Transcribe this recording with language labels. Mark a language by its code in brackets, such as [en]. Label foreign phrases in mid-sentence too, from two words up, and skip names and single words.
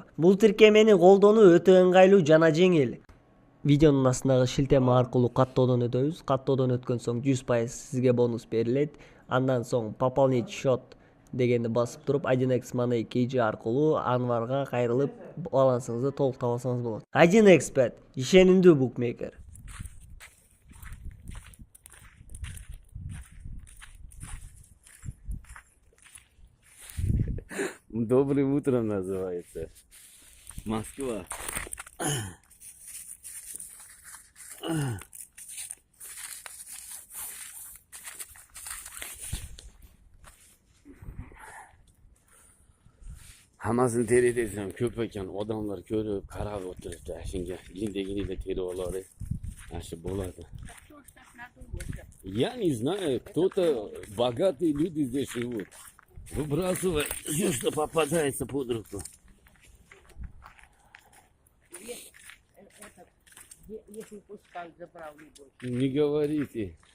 [ky] Бул тиркемени колдонуу өтө ыңгайлуу жана жеңил. Видеонун астындагы шилтеме аркылуу каттоодон өтөбүз. Каттоодон өткөн соң 100% сизге бонус берилет. Андан соң [ru] пополнить счет [ky] дегенди басып туруп 1x Money KG аркылуу Анварга кайрылып балансыңызды толуктап алсаңыз болот. 1xbet ишенимдүү букмекер. [ru] Добрым утром называется. Москва. [uz] Hammasini teri desem köp ekan, odamlar ko'rib, qarab o'tiribdi. Shunga jindagini teri oladi. Ashi bo'ladi. [ru] Я не знаю, кто-то богатые люди здесь живут. Выбрасывай все, что попадается под руку. Не говорите.